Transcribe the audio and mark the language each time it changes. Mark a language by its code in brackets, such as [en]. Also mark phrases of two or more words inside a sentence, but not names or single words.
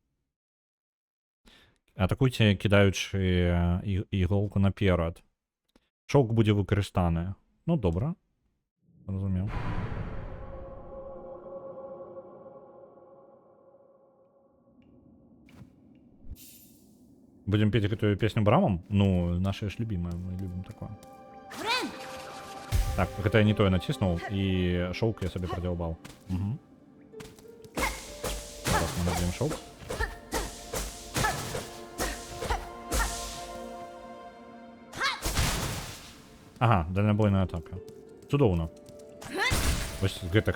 [be] Атакуйце, кідаючы іголку наперад. Шоўк будзе выкарыстаны. Ну, добра. Разумеў. [ru] Будем петь эту песню брамом? Ну, наша ж любимая, мы любим такое. [be] Так, гэта я не то я націснуў, і шоўк я сабе прадзяўбаў. Угу. Зараз мы наб'ем шоўк. [ru] Ага, дальнабойная атака. [be] Цудоўна. Вось гэтых...